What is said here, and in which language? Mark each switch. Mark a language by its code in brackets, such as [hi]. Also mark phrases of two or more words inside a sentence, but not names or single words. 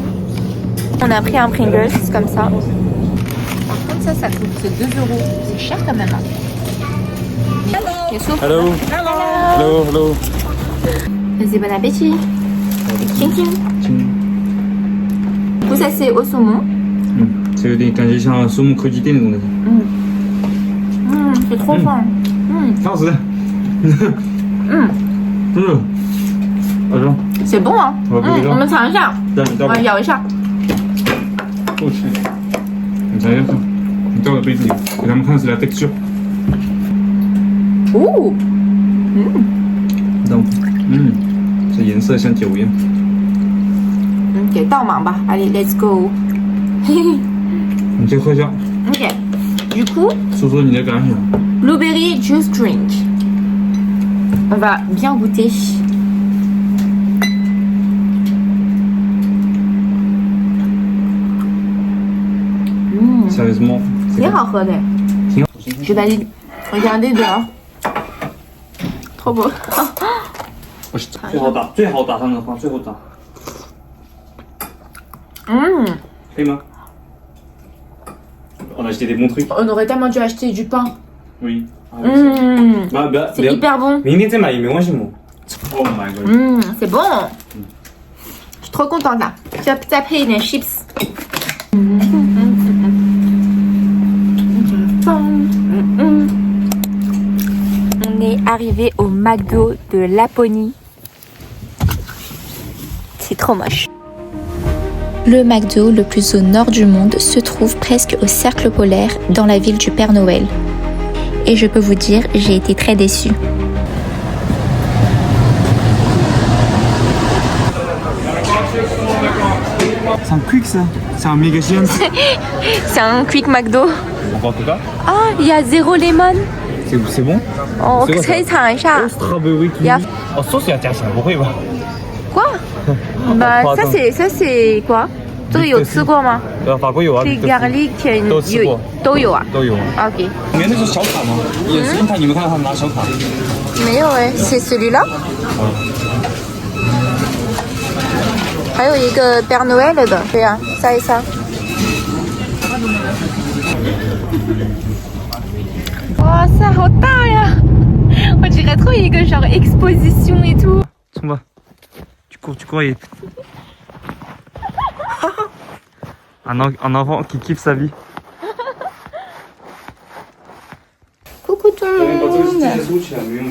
[fr] On a pris un Pringles comme ça. Par contre, ça coûte 2 €. C'est cher quand même. Youssouf. Hello. [en] Hello, hello. [fr] Vas-y, bon appétit. Tching tching. Du coup, ça c'est au saumon. [zh] 这有点感觉像苏木科技店那种的。 [fr] C'est trop fin. [zh] 挺好吃的。好吃。 [fr] C'est bon hein. [zh] 我们尝一下。我咬一下。我去，你尝一下，你倒到杯子里，给他们看是来 texture。哦。这颜色像酒一样。给倒满吧。Allez, [en] let's go. [zh] 你先喝一下。 [fr] OK. Du coup, [zh] 说说你的感想。 [en] blueberry juice drink. [fr] On va bien goûter. Sérieusement. [zh] 挺好喝的。挺好。 [fr] Je valide. Regardez dehors. Trop beau. [zh] 最好打上的话，最后打。可以吗 ？ [fr] On a acheté des bons trucs. On aurait tellement dû acheter du pain. Oui. C'est hyper bon. [zh] 明天再买也没关系嘛。 [en] Oh my god. [fr] C'est bon. Je suis trop contente là. [zh] 再配一点 chips. [fr] On est arrivé au McDo de Laponie. C'est trop moche. Le McDo le plus au nord du monde se trouve presque au cercle polaire dans la ville du Père Noël. Et je peux vous dire, j'ai été très déçue. C'est un quick ça. C'est un méga chien. C'est un quick McDo. On voit en tout cas. Ah, il y a 0 lemon. C'est bon? Oh, C'est quoi, ça? [zh] 可以尝一下。 [en] Strawberry kiwi. Yeah. [zh] Oh, sauce要加钱，不会吧？ [fr] Quoi? Bah, ça c'est quoi? [zh] 这个有吃过吗？法国有啊。 [fr] C'est garlic [zh] 都吃过。都有啊。都有。 OK。里面那是小卡吗？也是你们看到他们拿小卡。没有哎， [fr] c'est celui-là。 [zh] 还有一个 Père Noël 的，对啊， [fr] ça et ça。 [zh] 哇塞，好大呀！ [fr] 我 dirais trop 一个 genre exposition et tout。 [zh] 冲吧， [fr] tu cours et un enfant qui kiffe sa vie. Coucou tout le monde.